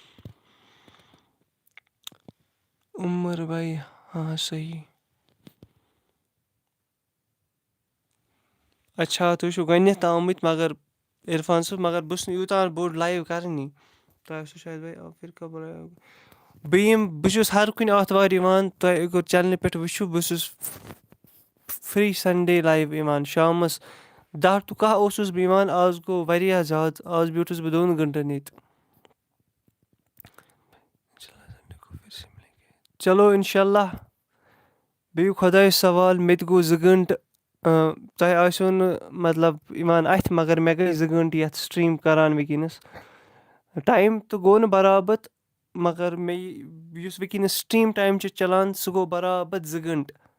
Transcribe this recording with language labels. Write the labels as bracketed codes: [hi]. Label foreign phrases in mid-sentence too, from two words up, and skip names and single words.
[ks] عمر بھاے ہاں صحیح اچھا تُہۍ چھِو گۄڈنٮ۪تھ آمٕتۍ مگر عرفان صٲب مگر بہٕ چھُس نہٕ یوٗتاہ بوٚڑ لایِو کَرٲنی تۄہہِ آسیو شاید [ur] بھائی پھر کب [ks] بہٕ چھُس ہر کُنہِ آتھوار یِوان تۄہہِ اگر چَنلہِ پٮ۪ٹھ وٕچھِو بہٕ چھُس [en] free Sunday live [ks] یِوان شامَس 10 to 11 اوسُس بہٕ یِوان آز گوٚو واریاہ زیادٕ آز بیوٗٹھُس بہٕ 2 گھنٹَن ییٚتہِ چلو اِنشاء اللہ بیٚیہِ خۄدایَس سوال مےٚ تہِ گوٚو 2 گھنٹہٕ تۄہہِ آسیو نہٕ مطلب یِوان اَتھِ مگر مےٚ گٔے 2 گھنٹہٕ یَتھ سِٹرٛیٖم کَران وٕنکٮ۪نَس ٹایم تہٕ گوٚو نہٕ برابر مگر مےٚ یُس وٕنکٮ۪نَس [en] stream time [ks] چھُ چَلان سُہ گوٚو برابر 2 گھنٹہٕ